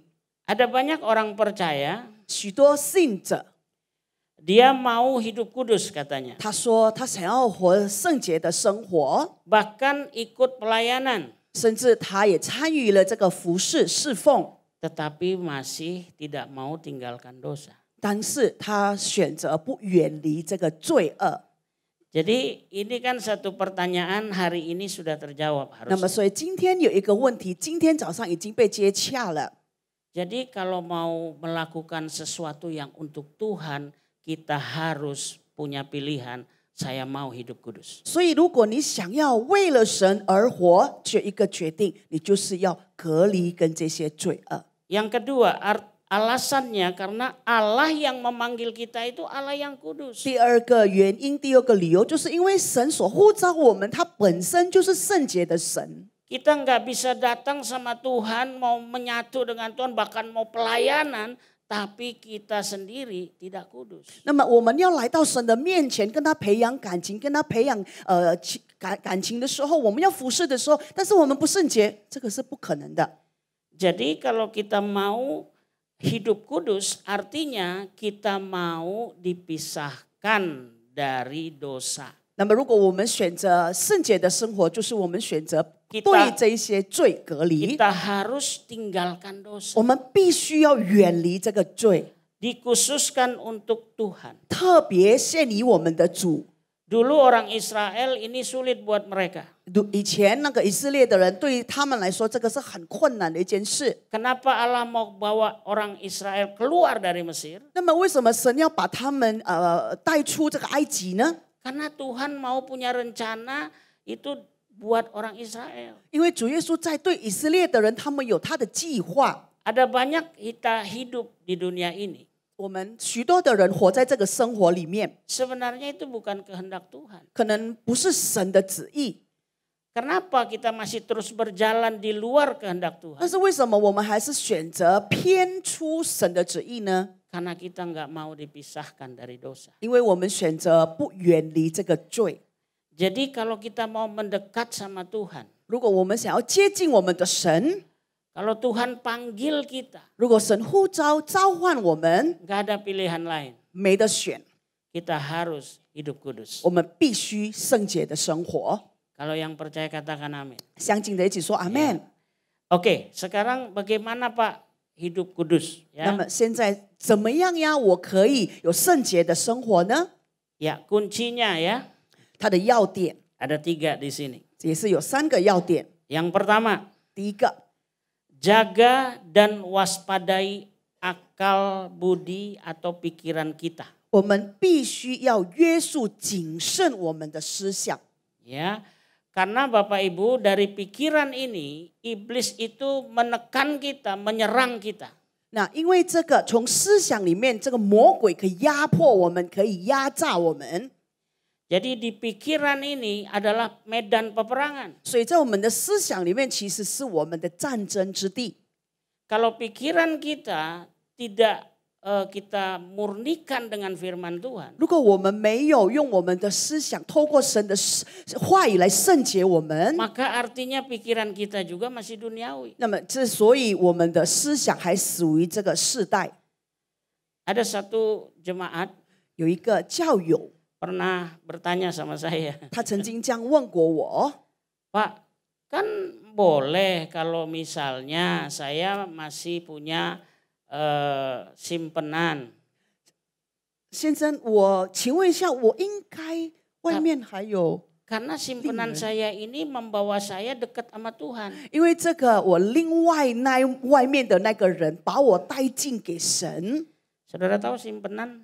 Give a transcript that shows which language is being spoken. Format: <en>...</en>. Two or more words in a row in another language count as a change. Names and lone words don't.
<id>Ada banyak orang percaya,</id> <zh>许多信者</zh> <id>dia mau hidup kudus katanya.</id> <zh>他说他想要活圣洁的生活，</zh> <id>Bahkan ikut pelayanan.</id> <zh>甚至他也参与了这个服事侍奉，</zh> <id>Tetapi masih tidak mau tinggalkan dosa.</id> <zh>但是他选择不远离这个罪恶。</zh> <id>Jadi ini kan satu pertanyaan hari ini sudah terjawab</id> <zh>那么</zh> <id>harusnya.</id> <zh>所以今天有一个问题，今天早上已经被接洽了。</zh> <id>Jadi kalau mau melakukan sesuatu yang untuk Tuhan, kita harus punya pilihan, saya mau hidup kudus.</id> <zh>所以如果你想要为了神而活，就一个决定，你就是要隔离跟这些罪恶。</zh> <id>Yang kedua, alasannya karena Allah yang memanggil kita itu Allah yang kudus.</id> <zh>第二个原因，第二个理由，就是因为神所呼召我们，他本身就是圣洁的神。</zh> <id>Kita nggak bisa datang sama Tuhan, mau menyatu dengan Tuhan, bahkan mau pelayanan, tapi kita sendiri tidak kudus.</id> <zh>那么我们要来到神的面前，跟他培养感情，跟他培养感情的时候，我们要服侍的时候，但是我们不圣洁，这个是不可能的。</zh> <id>Jadi kalau kita mau hidup kudus, artinya kita mau dipisahkan dari dosa.</id> <zh>那么如果我们选择圣洁的生活，就是我们选择对这一些罪隔离。</zh> <id>Kita harus tinggalkan dosa.</id> <zh>我们必须要远离这个罪，</zh> <id>Dikhususkan untuk Tuhan.</id> <zh>特别献于我们的主。</zh> <id>Dulu orang Israel ini sulit buat mereka.</id> <zh>以前那个以色列的人，对他们来说，这个是很困难的一件事。</zh> <id>Kenapa Allah mau bawa orang Israel keluar dari Mesir?</id> <zh>那么为什么神要把他们带出这个埃及呢？</zh> <id>Karena Tuhan mau punya rencana itu buat orang Israel.</id> <zh>因为主耶稣在对以色列的人，他们有他的计划。</zh> <id>Ada banyak kita hidup di dunia ini.</id> <zh>我们许多的人活在这个生活里面，</zh> <id>Sebenarnya itu bukan kehendak Tuhan.</id> <zh>可能不是神的旨意。</zh> <id>Kenapa kita masih terus berjalan di luar kehendak</id> <zh>但</zh> <id>Tuhan?</id> <zh>是为什么我们还是选择偏出神的旨意呢？</zh> <id>Karena kita nggak mau dipisahkan dari dosa.</id> <zh>因为我们选择不远离这个罪。</zh> <id>Jadi kalau kita mau mendekat sama Tuhan,</id> <zh>如果我们想要接近我们的神，</zh> <id>kalau Tuhan panggil kita,</id> <zh>如果神呼召召唤我们，</zh> <id>nggak ada pilihan lain.</id> <zh>没得选，</zh> <id>Kita harus hidup kudus.</id> <zh>我们必须圣洁的生活。</zh> <id>Kalau yang percaya katakan amin.</id> <zh>相近的一起说阿门。</zh> <id>Oke, sekarang bagaimana Pak hidup kudus?</id> <zh>那</zh> <id>Ya,</id> <zh>么现在怎么样呀？我可以有圣洁的生活呢？</zh> <id>ya kuncinya ya</id> <zh>它的要点</zh> <id>ada 3 di sini.</id> <zh>也是有3个要点。</zh> <id>Yang pertama,</id> <zh>第一个，</zh> <id>jaga dan waspadai akal, budi atau pikiran kita.</id> <zh>我们必须要约束、谨慎我们的思想。</zh> <id>Ya, karena Bapak Ibu dari pikiran ini iblis itu menekan kita, menyerang kita.</id> <zh>那因为这个从思想里面，这个魔鬼可以压迫我们，可以压榨我们。</zh> <id>Jadi di pikiran ini adalah medan peperangan.</id> <zh>所以在我们的思想里面，其实是我们的战争之地。</zh> <id>Kalau pikiran kita tidak kita murnikan dengan firman Tuhan,</id> <zh>如果我们没有用我们的思想，透过神的话语来圣洁我们，</zh> <id>maka artinya pikiran kita juga masih duniawi.</id> <zh>那么所以我们的思想还属于这个世代。</zh> <id>Ada satu jemaat</id> <zh>有一个教友，</zh> <id>pernah bertanya sama saya,</id> <zh>他曾经这样问过我：</zh> <id>Pak, kan boleh kalau misalnya saya masih punya simpenan.</id> <zh>先生，我请问一下，我应该外面还有？</zh> <id>Karena simpenan saya ini membawa saya dekat sama Tuhan.</id> <zh>因为这个我另外外面的那个人把我带进给神。</zh> <id>Saudara tahu simpenan?</id>